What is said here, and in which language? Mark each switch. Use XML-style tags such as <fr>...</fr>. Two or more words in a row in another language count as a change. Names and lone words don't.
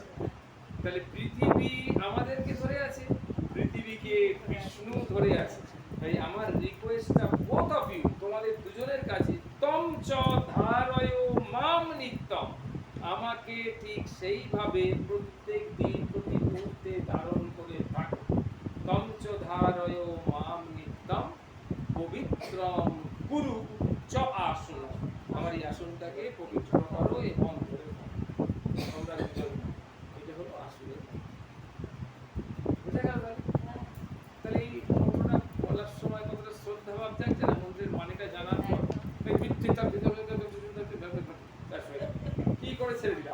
<bn>তাহলে পৃথিবী আমাদেরকে ধরে আছে, পৃথিবীকে বিষ্ণু ধরে আছে। তাই আমার রিকোয়েস্টটা</bn> <en>both of you,</en> <bn>তোমাদের দুজনের কাছে,</bn> <sa>তম চ ধারয় মাম নিত্যম,</sa> <bn>আমাকে ঠিক সেইভাবে প্রত্যেক দিন প্রতি মুহূর্তে ধারণ করে থাকো।</bn> <sa>তম চ ধারয় মাম নিত্যম পবিত্রম কুরু চ আসন।</sa> <bn>আমার এই আসনটাকে পবিত্র করো এবং ধরে থাকো। তোমরা দুজন, এটা হলো আসনের। বুঝা গেল? তাহলে এই মন্ত্রটা বলার সময় কতটা শ্রদ্ধা ভাব থাকছে না? মন্ত্রের মানেটা জানার পর কি করে ছেড়ে দিলে।</bn>